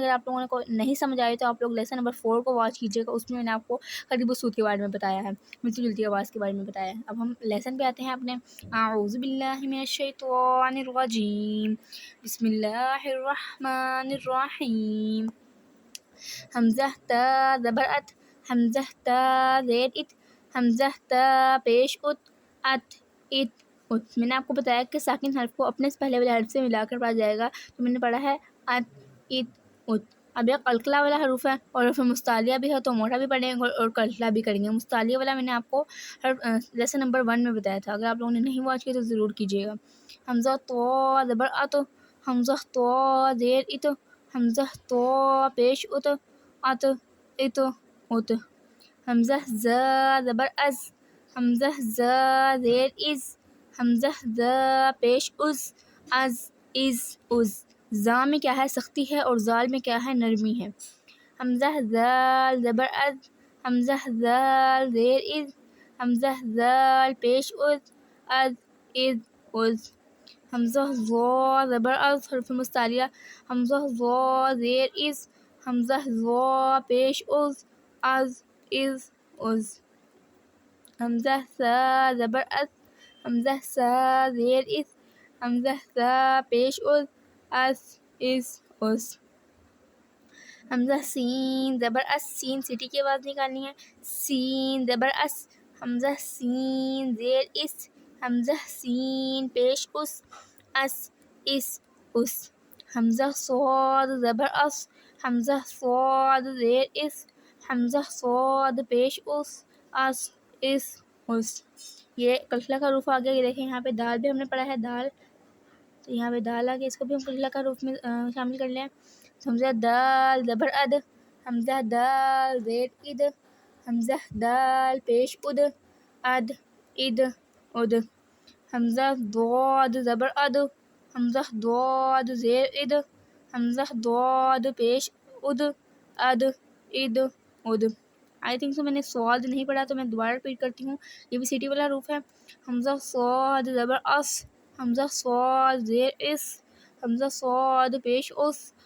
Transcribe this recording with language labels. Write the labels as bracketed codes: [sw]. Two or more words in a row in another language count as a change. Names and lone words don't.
[ur] اگر آپ لوگوں نے کو نہیں سمجھ آئے تو آپ لوگ [en] lesson number [ur] 4 کو واچ کیجیے گا، اس میں نے آپ کو قریب الصوت کے بارے میں بتایا ہے، ملتی جلتی آواز کے بارے میں بتایا ہے۔ اب ہم لیسن پہ آتے ہیں اپنے۔ [ar] اعوذ باللہ من الشیطان الرجیم، بسم اللہ الرحمن الرحیم۔ [ur] حمزہ، تا، زبر، ات، حمزہ، تا، زیر، ات، حمزہ، تا، پیش، ات، ات، ات، ات۔ میں نے آپ کو بتایا کہ ساکن حرف کو اپنے سے پہلے والے حرف سے ملا کر پڑھا جائے گا، تو میں نے پڑھا ہے ات، ات، ات۔ اب یہ قلقلہ والا حروف ہے اور حروف مستعلیہ بھی ہے، تو موٹا بھی پڑھیں گے اور قلقلہ بھی کریں گے۔ مستعلیہ والا میں نے آپ کو [en] lesson number [ur] 1 میں بتایا تھا، اگر آپ لوگوں نے نہیں واچ کی تو ضرور کیجیے گا۔ حمزہ، تو، زبر، ات، حمزہ، تو، زیر، ات، حمزہ، تو، پیش، ات، ات، ات، ات۔ حمزہ ز زبر از، حمزہ ز زیر از، حمزہ ز پیش از از زا میں کیا ہے سختی ہے اور زال میں کیا ہے نرمی ہے. حمزہ زال زبر از، حمزہ زال زیر از، حمزہ زال پیش از از. حمزہ ضا زبر از حرف مستعلیہ، حمزہ ضا زیر از، حمزہ ضا پیش از از. حمزہ سا زبر از، حمزہ سا زیر از، حمزہ سا پیش از از. حمزہ سین زبر اس، سین سٹی کی آواز نکالنی ہے، سین زبر اس، حمزہ سین زیر اس، حمزہ سین پیش اس. حمزہ صاد زبر اس، حمزہ صاد زیر اس، حمزہ صاد پیش اس. یہ کلکلہ کا حروف آ گیا. یہ دیکھیں یہاں پہ دال بھی ہم نے پڑھا ہے، دال، تو یہاں پہ دال آ گیا، اس کو بھی ہم کلکلہ کا حروف میں شامل کر لیں. حمزہ دال زبر اد، حمزہ دال زیر اد، حمزہ دال پیش اد اد. حمزہ ضاد زبر اد، حمزہ ضاد زیر اد، حمزہ ضاد پیش اد اد. [en] I think so [ur] میں نے صاد نہیں پڑھا تو میں دوبارہ ریپیٹ کرتی ہوں. یہ بھی سٹی والا حروف ہے. حمزہ صاد زبر اس، حمزہ صاد زیر اس، حمزہ صاد پیش اس.